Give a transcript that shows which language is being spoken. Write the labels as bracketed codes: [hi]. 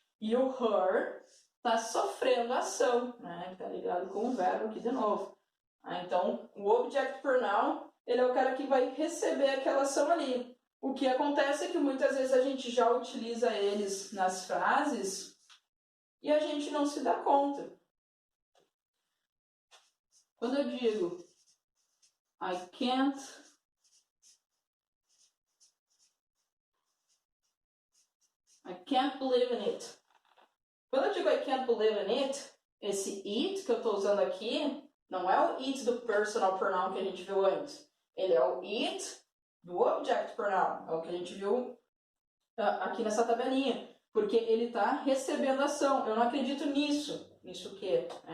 [pt] E o her está sofrendo a ação, né, que está ligado com o verbo aqui de novo. Então, o object pronoun, ele é o cara que vai receber aquela ação ali. O que acontece é que muitas vezes a gente já utiliza eles nas frases e a gente não se dá conta. Quando eu digo [en] I can't believe in it. [pt] Quando eu digo [en] I can't believe in it, [pt] esse it que eu estou usando aqui não é o it do personal pronoun que a gente viu antes. Ele é o it do object pronoun. É o que a gente viu aqui nessa tabelinha. Porque ele está recebendo ação. Eu não acredito nisso. Nisso o quê?